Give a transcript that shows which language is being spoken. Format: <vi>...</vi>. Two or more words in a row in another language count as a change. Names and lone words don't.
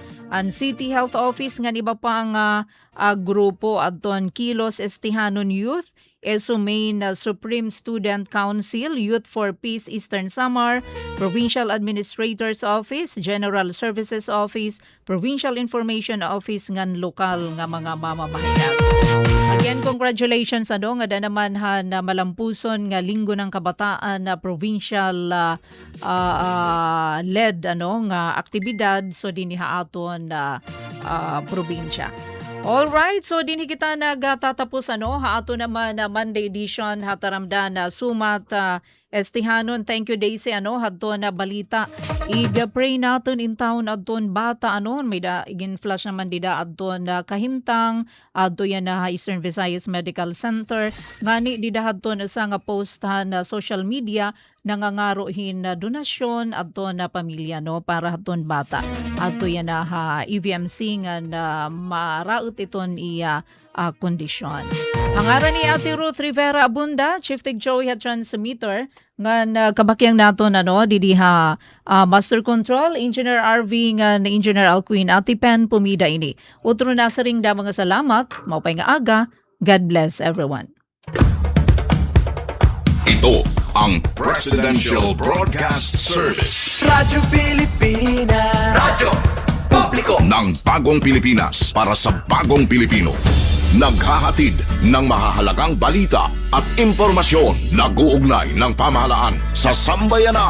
<war>An City Health Office nga iba pang grupo adton Kilos Estihanon Youth, Esumain Supreme Student Council, Youth for Peace Eastern Samar, Provincial Administrator's Office, General Services Office, Provincial Information Office ngan lokal nga mga mamamayan. Again, congratulations nga da naman na malampuson nga</war> <tl>linggo ng kabataan</tl> <war>na</war> <en>provincial led</en> <war>nga aktibidad so dinhi aton probinsya. Alright, so din kita nagtatapos haato naman Monday edition hataramdan na sumat Estihanon.</war> <en>Thank you</en> <war>Daisy hadto na balita. Iga-pray naton in town adton bata may da igin flash naman dida adton kahimtang adto yan na Eastern Visayas Medical Center ngani dida hadton sa nga post na</war> <en>social media</en> <war>nangangarohin na donasyon adto na pamilya para hadton bata adto yan na EVMC nga maraot iton iya kondisyon. Pangaran ni Ate Ruth Rivera Abunda, Chief Tig Joey ha transmitter nga kabakyang naton didiha</war> <en>Master Control Engineer</en> <war>RV nga na Engineer Alcuin Ate Pen pumida ini. Utro na sa ring da mga salamat, maupay nga aga.</war> <en>God bless everyone.</en> <tl>Ito ang Presidential Broadcast Service Radyo Pilipinas. Radyo Publiko ng Bagong Pilipinas para sa Bagong Pilipino. Naghahatid ng mahahalagang balita at impormasyon na guugnay ng pamahalaan sa sambayanan.</tl>